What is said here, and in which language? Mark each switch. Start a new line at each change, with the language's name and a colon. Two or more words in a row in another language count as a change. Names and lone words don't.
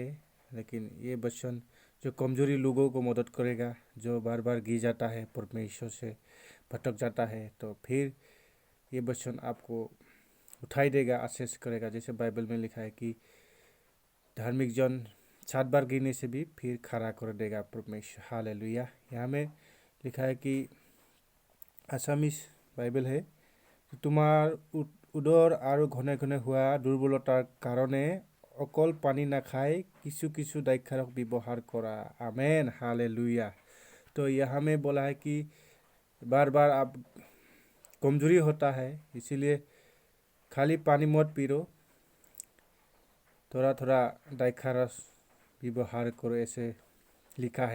Hindi: लेकिन ये वचन जो कमजोरी लोगों को मदद करेगा, जो बार बार गिर जाता है, परमेश्वर से भटक जाता है, तो फिर ये वचन आपको उठाई देगा, आशीष करेगा। जैसे बाइबल में लिखा है कि धार्मिक जन 7 बार गिरने से भी फिर खड़ा कर देगा परमेश्वर। हालेलुया। यहाँ में लिखा है कि
Assamese: আছামিজ বাইবেল है, তোমাৰ উদৰ আৰু ঘনে ঘনে হোৱা দুৰ্বলতাৰ কাৰণে অকল পানী নাখাই কিছু কিছু দ্ৰাক্ষাৰস ব্যৱহাৰ কৰা।
Hindi: आमेन, हालेलुया। तो यहाँ में बोला है कि बार बार आप कमजोरी होता है, इसीलिए खाली पानी मत पीरो, थोड़ा थोड़ा द्राक्षारस व्यवहार करो, ऐसे लिखा है।